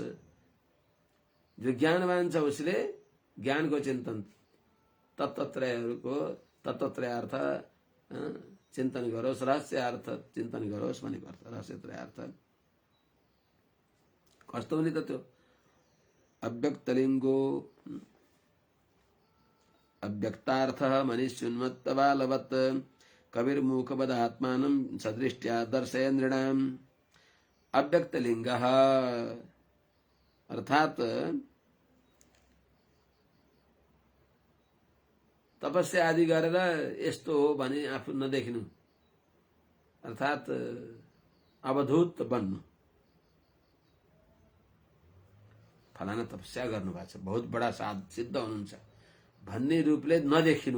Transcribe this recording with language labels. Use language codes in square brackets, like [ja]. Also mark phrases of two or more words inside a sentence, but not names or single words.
[ne] जो ज्ञानवान छ उसले ज्ञानको चिन्तन, तत्त्वत्रय अर्थ चिन्तन गरोस्, रहस्य अर्थ चिन्तन गरोस् भनेको अर्थ, रहस्य त्रय अर्थ कस्तो हुने त त्यो [sa] अव्यक्तलिङ्गो अव्यक्तार्थ मनिष्युन्मत्तबालवत् कविर्मूकवद आत्मानं सदृष्ट्या दर्शय नृणाम्। [ne] अव्यक्तलिङ्ग अर्थात तपस्या आदि गरेर यस्तो हो भने आफू नदेखिनु, अर्थात अवधूत बन्नु। फलाना तपस्या गर्नु भएको छ, [hi] बहुत बडा [ne] सिद्ध हुनुहुन्छ भन्ने रूपले नदेखिनु।